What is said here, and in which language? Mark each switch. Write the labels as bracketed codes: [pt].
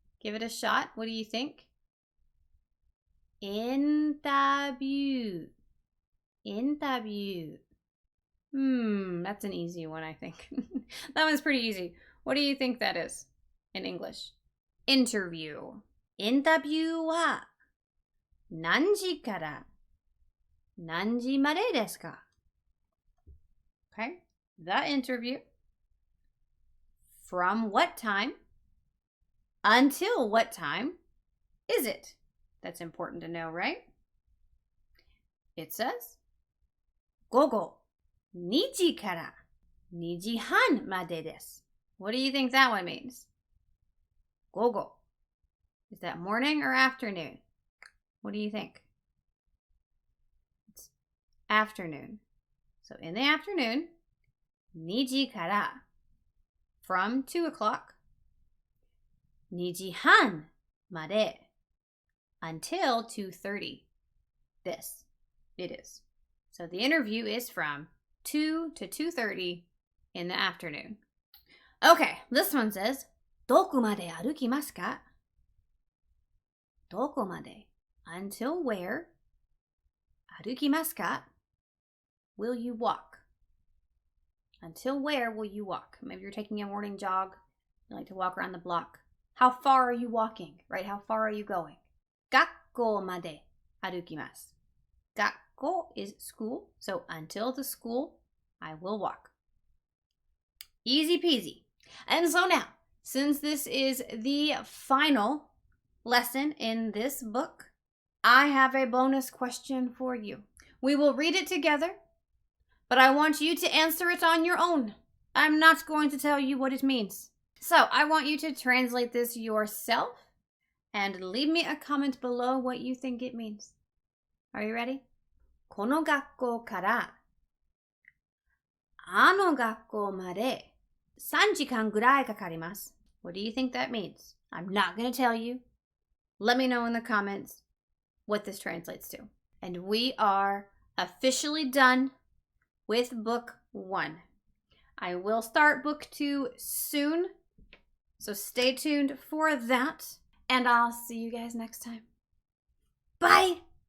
[en] Give it a shot. What do you think? Interview. Interview. That's an easy one, I think. That one's pretty easy. What do you think that is in English? Interview. [ja] Interview は何時から何時までですか? [en] Okay. The interview. From what time until what time is it? That's important to know, right? It says [ja] 午後2時から2時半までです. [en] What do you think that one means? [ja] 午後. [en] Is that morning or afternoon? What do you think? It's afternoon. So in the afternoon, [ja] 2時から [en] from 2 o'clock, [ja] 2時半まで [en] until 2:30. This, it is. So the interview is from 2 to 2:30 in the afternoon. Okay, this one says, [ja] どこまで歩きますか? どこまで [en] until where? [ja] 歩きますか? [en] Will you walk? Until where will you walk? Maybe you're taking a morning jog. You like to walk around the block. How far are you walking? Right? How far are you going? [ja] 学校まで歩きます. [en] 学校 is school. So until the school, I will walk. Easy peasy. And so now, since this is the final lesson in this book, I have a bonus question for you. We will read it together, but I want you to answer it on your own. I'm not going to tell you what it means. So I want you to translate this yourself and leave me a comment below what you think it means. Are you ready? [ja] この学校からあの学校まで3時間ぐらいかかります. [en] What do you think that means? I'm not going to tell you. Let me know in the comments what this translates to. And we are officially done with book 1. I will start book 2 soon, so stay tuned for that, and I'll see you guys next time. Bye!